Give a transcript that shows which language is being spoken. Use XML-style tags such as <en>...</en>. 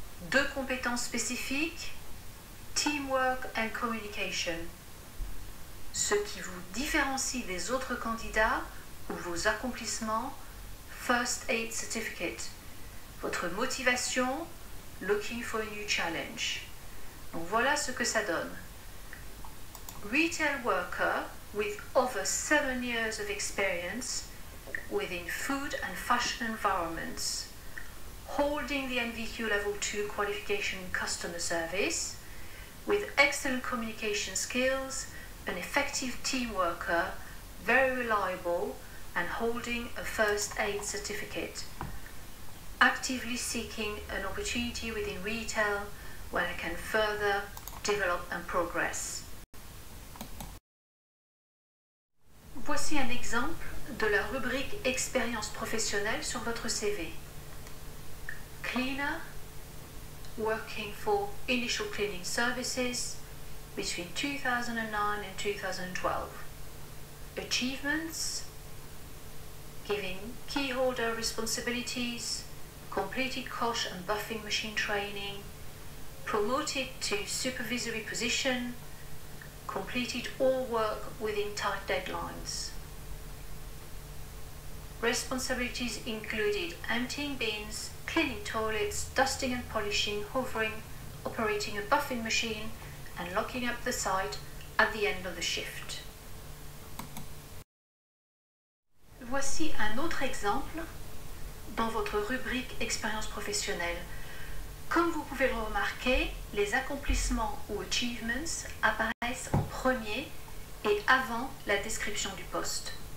<fr>2 compétences spécifiques,</fr> <en>Teamwork and Communication.</en> <fr>Ce qui vous différencie des autres candidats ou vos accomplissements,</fr> <en>First Aid Certificate.</en> <fr>Votre motivation,</fr> <en>Looking for a new challenge.</en> <fr>Donc voilà ce que ça donne.</fr> <en>Retail worker with over 7 years of experience within food and fashion environments, holding the NVQ Level 2 qualification in customer service, with excellent communication skills, an effective team worker, very reliable, and holding a first aid certificate. Actively seeking an opportunity within retail where I can further develop and progress.</en> <fr>Voici un exemple de la rubrique expérience professionnelle sur votre CV.</fr> <en>Cleaner, working for Initial Cleaning Services between 2009 and 2012. Achievements, giving key holder responsibilities, completed cosh and buffing machine training, promoted to supervisory position, completed all work within tight deadlines. Responsibilities included emptying bins, cleaning toilets, dusting and polishing, hoovering, operating a buffing machine, and locking up the site at the end of the shift.</en> <fr>Voici un autre exemple dans votre rubrique expérience professionnelle. Comme vous pouvez le remarquer, les accomplissements ou achievements apparaissent en premier et avant la description du poste.</fr>